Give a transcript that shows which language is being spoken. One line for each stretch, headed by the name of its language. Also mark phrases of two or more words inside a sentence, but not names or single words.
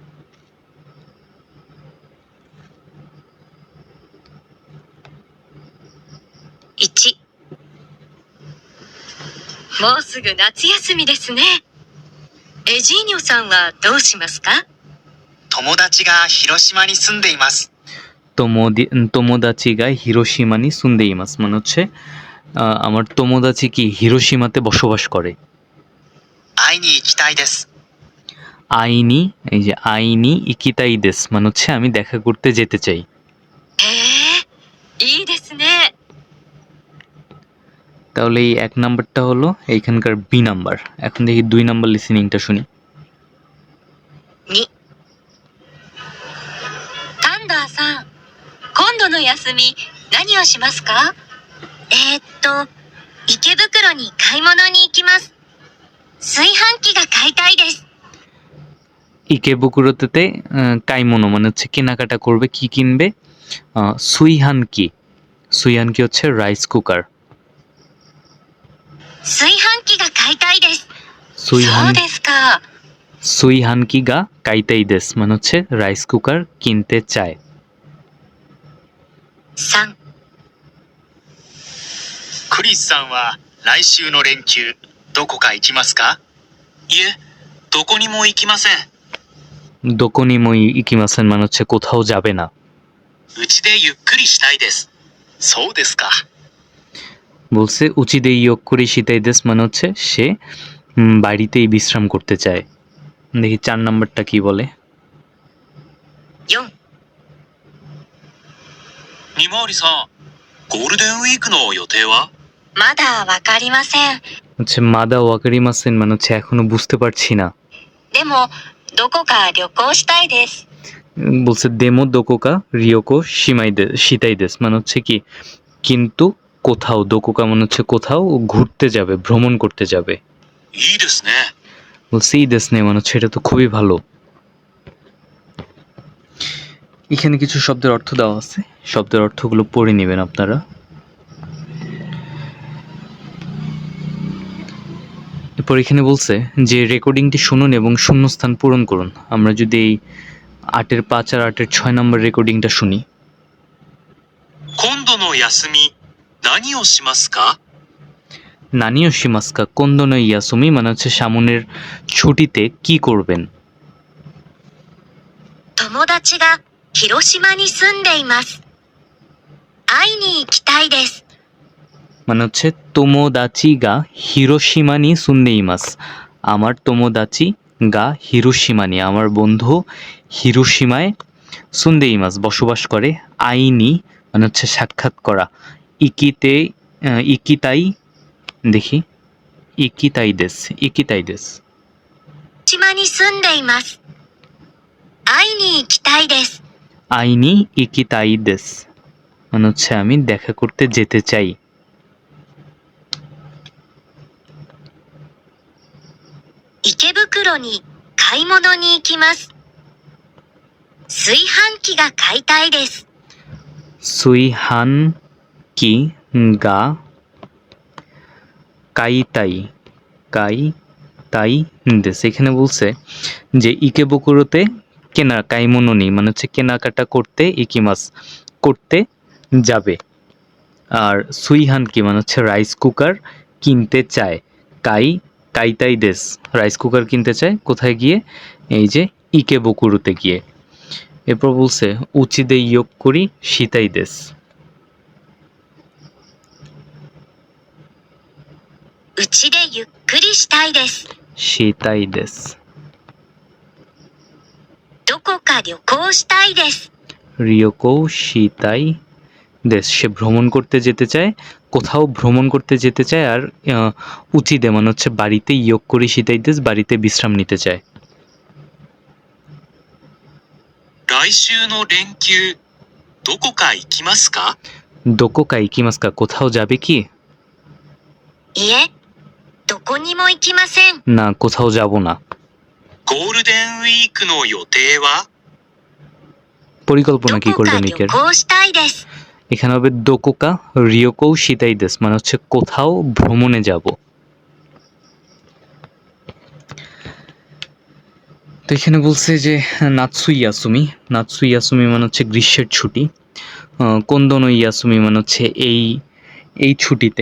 Japanese: 1、もうすぐ夏休みですね。エジーニョさんはどうしますか？友達が広島に住んでいます。友達が広島に住んでいます
Bangla: মানে হচ্ছে আমার তোমোদাচি কি হিরোশিমাতে বসবাস করে।
Japanese: 会いに行きたいです。
Bangla: আইনি, এই যে
Japanese: 会いに行きたいです
Bangla: মানে হচ্ছে আমি দেখা করতে যেতে চাই।
Japanese: へえ、いいですね。
Bangla: তাহলে এই 1 নাম্বারটা হলো এইখানকার বি নাম্বার। এখন দেখি 2 নাম্বার লিসেনিংটা শুনি।
Japanese: 2、タンダーさん、今度の休み何をしますか？池袋に買い物に行きます。炊飯器が買いたいです。
Bangla: ইকেবুকুরোতে কাইমোনো মানে হচ্ছে কেনাকাটা করবে, কি কিনবে? সুইহানকি। সুইহানকি হচ্ছে
English: rice cooker.
Japanese: 炊飯器が買いたいです。そうですか。炊飯器が買いたいです
Bangla: মানে হচ্ছে
English: rice cooker
Bangla: কিনতে চায়।
Japanese: 3、クリスさんは来週の連休どこか行きますか？いえ、どこにも行きません。どこにも行きません
Bangla: মানে হচ্ছে কোথাও যাবে না।
Japanese: うちでゆっくりしたいです。そうですか。
Bangla: বলছে
Japanese: うちでゆっくりしたいです
Bangla: মানে হচ্ছে সে বাড়িতেই বিশ্রাম করতে চায়। দেখি 4 নাম্বারটা কি বলে।
Japanese: 4、見回りさん、ゴールデンウィークの予定は？まだわかりません。
Bangla: হচ্ছে
Japanese: まだわかりません
Bangla: মানে হচ্ছে এখনো বুঝতে পারছি না।
Japanese: でも、どこか旅行したいです。
Bangla: বলছে
Japanese: でもどこか旅行したいです
Bangla: মানে হচ্ছে কি কিন্তু কোথাও, দোকোকা মানে হচ্ছে কোথাও ঘুরতে যাবে, ভ্রমণ করতে যাবে।
Japanese: いいですね。
Bangla: বলছে
Japanese: いいですね
Bangla: মানে হচ্ছে এটা তো খুবই ভালো। এখানে কিছু শব্দের অর্থ দেওয়া আছে, শব্দের অর্থগুলো পড়ে নেবেন আপনারা। এরপর এখানে বলছে যে রেকর্ডিংটি শুনুন এবং শূন্যস্থান পূরণ করুন। আমরা যদি এই 8-এর 5 আর 8-এর 6 নম্বর রেকর্ডিংটা শুনি।
Japanese: 今度の休み何をしますか？何をしますか今度の休み
Bangla: মানে হচ্ছে সামনের ছুটিতে কি করবেন।
Japanese: 友達が広島に住んでいます。会いに行きたいです。
Bangla: মানে হচ্ছে
Japanese: 友達が広島に住んでいます,
Bangla: আমার
Japanese: 友達が広島に
Bangla: আমার বন্ধু হিরোশিমায় সুন্দেইমাস বসবাস করে। আইনি মানে হচ্ছে সাক্ষাৎ করা।
Japanese: 行きて行きたい, দেখি, 行きたいです、行きたいです. 島に住んでいます。会いに行きたいです。会いに行きたいです
Bangla: মানে হচ্ছে আমি দেখা করতে যেতে চাই।
Japanese: 池袋に買い物に行きます。炊飯器が買いたいです。炊飯器が買いたい買いたいです.
Bangla: এখানে বলছে যে ইকেবুকুরোতে কেনা কাইমোনোনি মানে হচ্ছে কেনাকাটা করতে, ইকিমাস করতে যাবে। আর সুইহান কি মানে হচ্ছে
English: rice cooker
Bangla: কিনতে চায়।
Japanese: 買いたいです
English: rice cooker
Bangla: কিনতে চায় কোথায় গিয়ে? এই যে ইকেবুকুরোতে গিয়ে। এরপর বলছে
Japanese: うちでゆっくりしたいです. うちでゆっくりしたいです。したいです. どこか旅行したいです。旅行したいです,
Bangla: সে ভ্রমণ করতে যেতে চায়, কোথাও ভ্রমণ করতে যেতে চায়। আর উচিদে মানে হচ্ছে বাড়িতে,
Japanese: ゆっくりしたいです
Bangla: বাড়িতে বিশ্রাম নিতে চায়।
Japanese: 来週の連休、どこか行きますか？どこか行きますか
Bangla: কোথাও যাবে কি?
Japanese: いえ、どこにも行きません。
Bangla: না, কোথাও যাব না।
Japanese: ゴールデンウィークの予定は？
Bangla: পরিকল্পনা
Japanese: ど
Bangla: কি
Japanese: こか
Bangla: করবেন
Japanese: 旅
Bangla: একের?
Japanese: 行したいです。
Bangla: এখানে হবে
Japanese: どこか旅行したいです
Bangla: মানে হচ্ছে কোথাও ভ্রমণে যাব। তো এখানে বলছে যে
Japanese: 夏休み, 夏休み
Bangla: মানে হচ্ছে গ্রীষ্মের ছুটি।
Japanese: 今度の休み
Bangla: মানে হচ্ছে এই ছুটিতে।